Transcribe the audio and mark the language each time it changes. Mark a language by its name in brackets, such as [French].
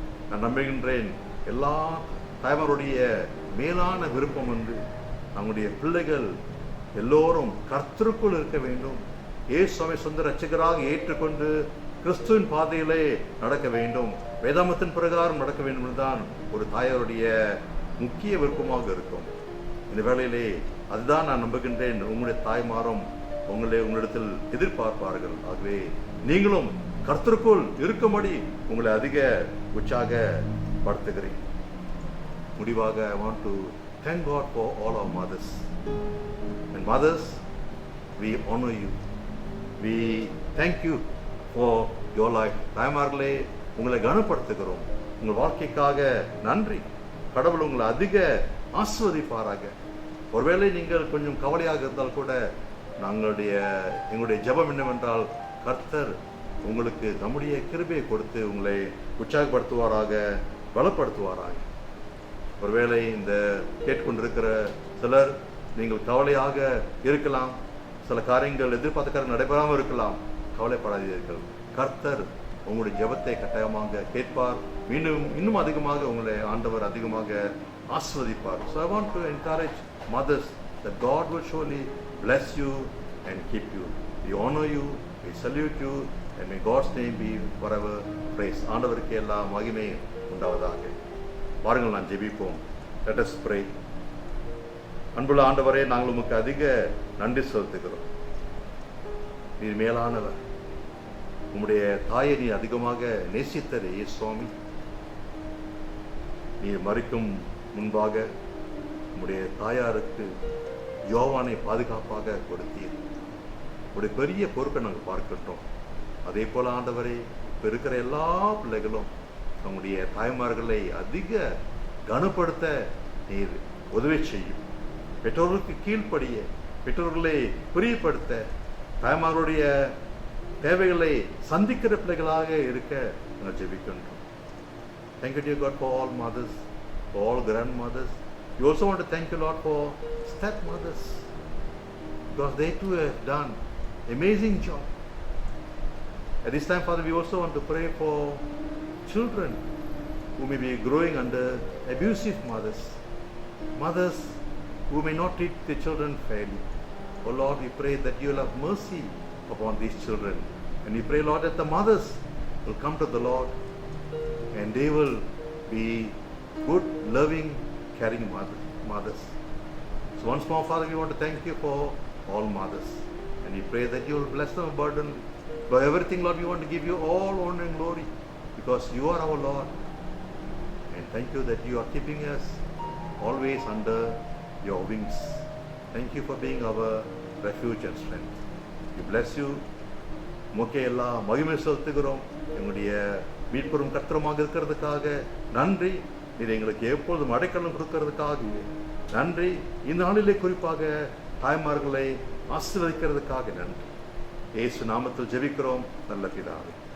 [Tamil] நான் நம்புகின்றேன் எல்லா தாய்மாருடைய மேலான விருப்பம் வந்து நம்முடைய பிள்ளைகள் எல்லோரும் கர்த்தருக்குள் இருக்க வேண்டும், இயேசுவை சொந்த ரட்சகராக ஏற்றுக்கொண்டு கிறிஸ்துவின் பாதையிலே நடக்க வேண்டும், வேதாமத்தின் பிரகாரம் நடக்க வேண்டும் என்றுதான் ஒரு தாயாருடைய முக்கிய விருப்பமாக இருக்கும். இந்த வேளையிலே அதுதான் நான் நம்புகின்றேன். உங்களுடைய தாய்மாரும் உங்களிடத்தில் எதிர்பார்ப்பார்கள். ஆகவே நீங்களும் கர்த்தருக்குள் இருக்கும்படி உங்களை அதிக உற்சாகப்படுத்துகிறேன். முடிவாக [English] I want to thank God for all our mothers. And mothers, we honor you. We thank you for your life. [Tamil] தாய்மார்களே, உங்களை கனப்படுத்துகிறோம். உங்கள் வாழ்க்கைக்காக நன்றி. கடவுள் உங்களை அதிக ஆசீர்வதிப்பாராக. ஒருவேளை நீங்கள் கொஞ்சம் கவலையாக இருந்தால் கூட எங்களுடைய ஜெபம் என்னவென்றால், கர்த்தர் உங்களுக்கு நம்முடைய கிருபையை கொடுத்து உங்களை உற்சாகப்படுத்துவாராக, பலப்படுத்துவாராக. ஒருவேளை இந்த கேட்டுக்கொண்டிருக்கிற சிலர் நீங்கள் கவலையாக இருக்கலாம், சில காரியங்கள் எதிர்பார்த்த காரியங்கள் நடைபெறாமல் இருக்கலாம். கவலைப்படாதீர்கள். கர்த்தர் உங்களுடைய ஜெபத்தை கட்டாயமாக கேட்பார். இன்னும் அதிகமாக உங்களை ஆண்டவர் அதிகமாக ஆசீர்வதிப்பார். [English] So I want to encourage mothers that God will surely bless you and keep you. We honor you, we salute you, and may God's name be forever praised. [Tamil] ஆண்டவருக்கு எல்லா மகிமை உண்டாவதாக. பாருங்கள், நான் ஜெபிப்போம். [English] Let us pray. [Tamil] அன்புள்ள ஆண்டவரே, நாங்கள் உமக்கு அதிக நன்றி செலுத்துகிறோம். நீர் மேலானவர். உம்முடைய தாயை நீ அதிகமாக நேசித்தரே சுவாமி. நீர் மறிக்கும் முன்பாக உம்முடைய தாயாருக்கு யோவானை பாதுகாப்பாக கொடுத்தீர். உடைய பெரிய பொறுப்பை நாங்கள் பார்க்கட்டும். அதே போல ஆண்டவரே, இப்போ இருக்கிற எல்லா பிள்ளைகளும் நம்முடைய தாய்மார்களை அதிக கனப்படுத்த நீர் உதவி செய்யும். பெற்றோர்களுக்கு கீழ்ப்படிய, பெற்றோர்களை பிரியப்படுத்த, தாய்மார்களுடைய தேவைகளை சந்திக்கிற பிள்ளைகளாக இருக்க நாங்கள் ஜெபிக்கின்றோம். [English] Thank you, dear God, for all mothers, for all grandmothers. We also want to thank you, Lord, for stepmothers, because they too have done amazing job. At this time, Father, we also want to pray for children who may be growing under abusive mothers, mothers who may not treat their children fairly. Oh Lord, we pray that you will have mercy upon these children, and we pray, Lord, that the mothers will come to the Lord and they will be good, loving, caring mothers. So once more, Father, we want to thank you for all mothers, and we pray that you will bless them abundantly. For everything, Lord, we want to give you all honor and glory, because you are our Lord. And thank you that you are keeping us always under your wings. Thank you for being our refuge and strength. We bless you. [Tamil] உமக்கே எல்லா மகிமை செலுத்துகிறோம். எங்களுடைய மீட்பெரும் கர்த்தருமாக இருக்கிறதுக்காக நன்றி. நீர் எங்களுக்கு எப்பொழுதும் அடைக்கலம் கொடுக்கிறதுக்காக நன்றி. இந்த நாளிலே குறிப்பாக தாய்மார்களை ஆசீர்வதிக்கிறதுக்காக நன்றி. இயேசு நாமத்தில் ஜெபிக்கிறோம் நல்ல பிதாவே.